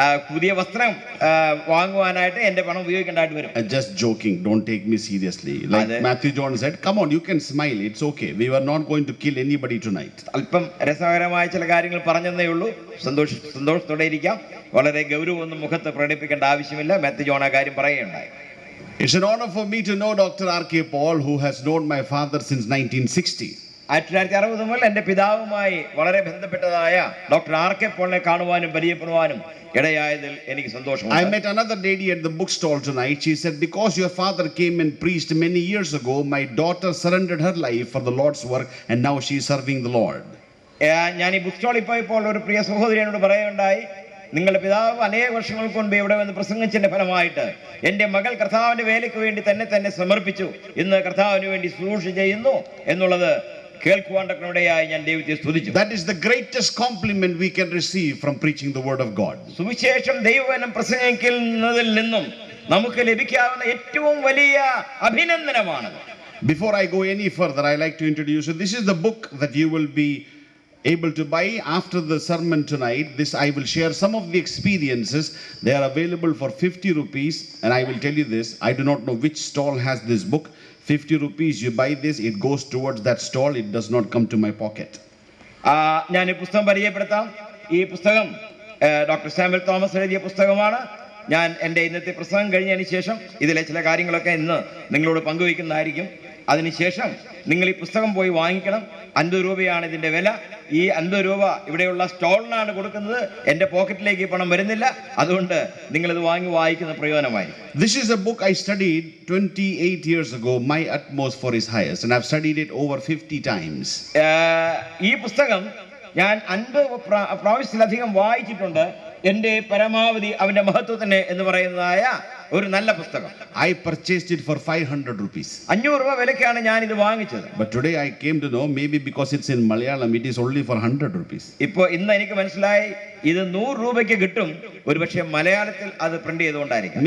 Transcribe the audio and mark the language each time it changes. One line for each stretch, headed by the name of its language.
Malayalam: പുതിയ വസ്ത്രം വാങ്ങുവാനായിട്ട് എൻ്റെ പണം ഉപയോഗിക്കേണ്ടതായിട്ട് വരും.
English: Just joking, don't take me seriously. Like Matthew John said, come on, you can smile, it's okay. We were not going to kill anybody tonight.
Malayalam: അല്പം രസകരമായ ചില കാര്യങ്ങൾ പറഞ്ഞതേ ഉള്ളൂ. സന്തോഷത്തോടെ ഇരിക്കാം. വളരെ ഗൗരവമൊന്നും മുഖത്ത് പ്രകടിപ്പിക്കേണ്ട ആവശ്യമില്ല. മാത്യു ജോൺ ആ കാര്യം പറയുകയുണ്ടായി.
English: It's an honor for me to know Dr. R.K. Paul, who has known my father since 1960.
Malayalam: 1960 മുതൽ എൻ്റെ പിതാവുമായി വളരെ ബന്ധപ്പെട്ടതായ ഡോക്ടർ ആർ കെ പോളിനെ കാണുവാനും പരിചയപ്പെടുവാനും ഇടയായതിൽ എനിക്ക് സന്തോഷമുണ്ട്.
English: I met another lady at the bookstall tonight. She said, because your father came and preached many years ago, my daughter surrendered her life for the Lord's work and now she is serving the Lord.
Malayalam: ഞാൻ ഈ book സ്റ്റോളിൽ പോയപ്പോൾ ഒരു പ്രിയ സഹോദരി എന്നോട് പറയുകയുണ്ടായി, നിങ്ങളുടെ പിതാവ് അനേക വർഷങ്ങൾക്ക് മുൻപ് ഇവിടെ വന്ന് പ്രസംഗിച്ചതിന്റെ ഫലമായിട്ട് എൻ്റെ മകൾ കർത്താവിന്റെ വേലയ്ക്ക് വേണ്ടി തന്നെ സമർപ്പിച്ചു. ഇന്ന് കർത്താവിന് വേണ്ടി ശുശ്രൂഷ ചെയ്യുന്നു എന്നുള്ളത് കേൾക്കുവാണ്ടൊക്കെയായി ഞാൻ ദൈവത്തെ സ്തുതിച്ചു.
English: That is the greatest compliment we can receive from preaching the word of God.
Malayalam: സുവിശേഷം ദൈവവചനം പ്രസംഗിക്കുന്നതിൽ നിന്നും നമുക്ക് ലഭിക്കാവുന്ന ഏറ്റവും വലിയ അഭിനന്ദനമാണ്.
English: Before I go any further, I like to introduce you. This is the book that you will be able to buy after the sermon tonight. This I will share some of the experiences. They are available for 50 rupees, and I will tell you this, I do not know which stall has this book. 50 rupees, you buy this, it goes towards that stall, it does not come to my pocket.
Malayalam: ഞാൻ ഈ പുസ്തകം പരിചയപ്പെടുത്താം. ഈ പുസ്തകം doctor Samuel Thomas എഴുതിയ പുസ്തകമാണ്. ഞാൻ എൻ്റെ ഇന്നത്തെ പ്രസംഗം കഴിഞ്ഞതിന് ശേഷം ഇതിലെ ചില കാര്യങ്ങളൊക്കെ ഇന്ന് നിങ്ങളോട് പങ്കുവയ്ക്കുന്നതായിരിക്കും. അതിനുശേഷം നിങ്ങൾ ഈ പുസ്തകം പോയി വാങ്ങിക്കണം. 50 രൂപയാണ് ഇതിൻ്റെ വില. ഈ 50 രൂപ ഇവിടെയുള്ള സ്റ്റോളിനാണ് കൊടുക്കുന്നത്. എൻ്റെ പോക്കറ്റിലേക്ക് ഈ പണം വരുന്നില്ല. അതുകൊണ്ട് നിങ്ങളിത് വായിക്കുന്ന പ്രയോജനമായി.
English: This is a book I studied 28 years ago, My Utmost for His Highest, and I've studied it over 50 times.
Malayalam: ഈ പുസ്തകം ഞാൻ 50 പ്രാവശ്യത്തിലധികം വായിച്ചിട്ടുണ്ട്. എൻ്റെ പരമാവധി അവൻ്റെ മഹത്വത്തിന് എന്ന് പറയുന്നതായ ഒരു നല്ല പുസ്തകം.
English: I purchased it for 500 rupees.
Malayalam: 500 രൂപ വിലക്കാണ് ഞാൻ ഇത് വാങ്ങിച്ചത്.
English: But today I came to know, maybe because it's in Malayalam, it is only for 100 rupees.
Malayalam: ഇന്ന് എനിക്ക് മനസ്സിലായി ഇത് 100 രൂപയ്ക്ക് കിട്ടും. ഒരുപക്ഷെ മലയാളത്തിൽ അത് പ്രിന്റ് ചെയ്തുകൊണ്ടായിരിക്കും.